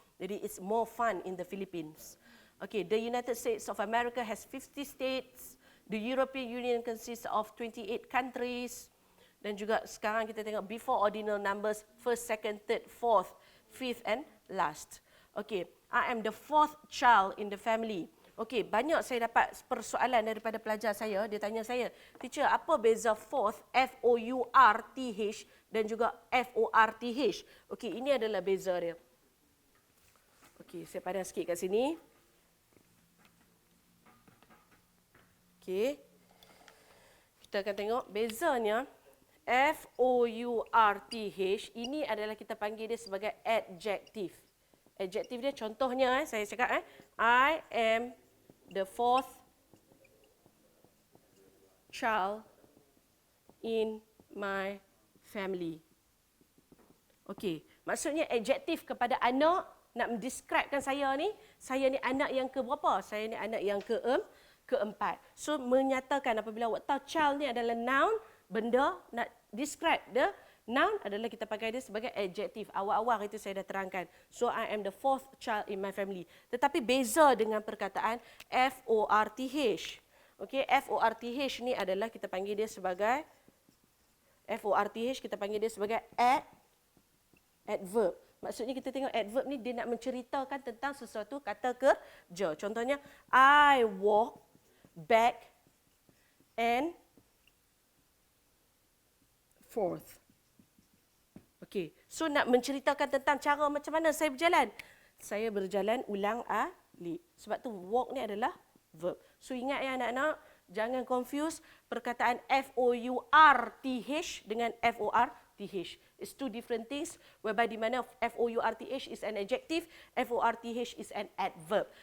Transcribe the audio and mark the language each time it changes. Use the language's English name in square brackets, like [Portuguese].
[English] Jadi it's more fun in the Philippines. Okay, the United States of America has 50 states. The European Union consists of 28 countries. [Malay] Dan juga sekarang kita tengok [English] before ordinal numbers, first, second, third, fourth, fifth and last. Okay, I am the fourth child in the family. [Malay] Okay, banyak saya dapat persoalan daripada pelajar saya. Dia tanya saya, teacher, apa beza fourth, F-O-U-R-T-H dan juga F-O-R-T-H? Okay, ini adalah beza dia. Okay, saya padan sikit kat sini. Okay, kita akan tengok bezanya. F-O-U-R-T-H, ini adalah kita panggil dia sebagai adjective. Adjektif dia contohnya saya cakap [English] I am the fourth child in my family. [Malay] Okey, maksudnya adjektif kepada anak nak mendescribekan saya ni anak yang ke berapa? Saya ni anak yang keempat. So menyatakan apabila awak tahu child ni adalah noun, benda nak describe dia. Noun adalah kita pakai dia sebagai adjektif. Awal-awal itu saya dah terangkan. [English] So, I am the fourth child in my family. [Malay] Tetapi beza dengan perkataan F-O-R-T-H. Okay, F-O-R-T-H ni adalah kita panggil dia sebagai adverb. Maksudnya kita tengok adverb ni dia nak menceritakan tentang sesuatu kata kerja. [English] Contohnya, I walk back and forth. [Malay] Okey, so nak menceritakan tentang cara macam mana saya berjalan. Saya berjalan ulang alik. Sebab tu walk ni adalah verb. So ingat ya anak-anak, jangan confuse perkataan FOURTH dengan FORTH. [English] It's two different things whereby [Malay] di mana [English] FOURTH is an adjective, FORTH is an adverb.